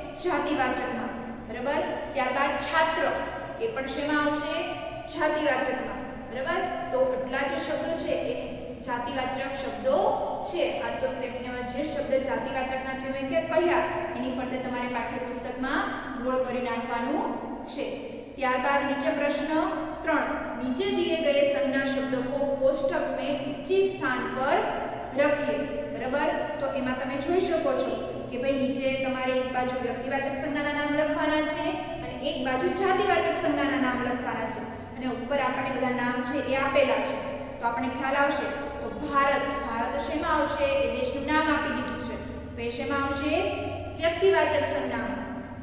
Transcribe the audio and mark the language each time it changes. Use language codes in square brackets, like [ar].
[gu] જાતિવાચકમાં, બરાબર। ત્યારબાદ છાત્ર એ પણ શેમાં આવશે? જાતિવાચકમાં, બરાબર। તો કેટલા જે શબ્દો છે એ જાતિવાચક શબ્દો છે। આ તો તેમાં જે શબ્દ જાતિવાચકના છે મેં કહ્યા એની ફરતે તમારે પાઠ્યપુસ્તકમાં ગોળ કરી નાખવાનું છે। ત્યારબાદ નીચે પ્રશ્ન 3, [hi] नीचे दिए गए संज्ञा शब्दों को कोष्टक में उचित स्थान पर रखिए, बराबर। [gu] तो एમાં તમે જોઈ શકો છો કે ભાઈ નીચે તમારે એક બાજુ વ્યક્તિવાચક સંજ્ઞાના નામ લખવાના છે અને એક બાજુ જાતિવાચક સંજ્ઞાના નામ લખવાના છે અને ઉપર આપણને બધા નામ છે એ આપેલા છે। તો આપણને ખ્યાલ આવશે તો ભારત, ભારત શેમાં આવશે? એ દેશનું નામ આપી દીધું છે તો એ શેમાં આવશે? વ્યક્તિવાચક સંજ્ઞામાં।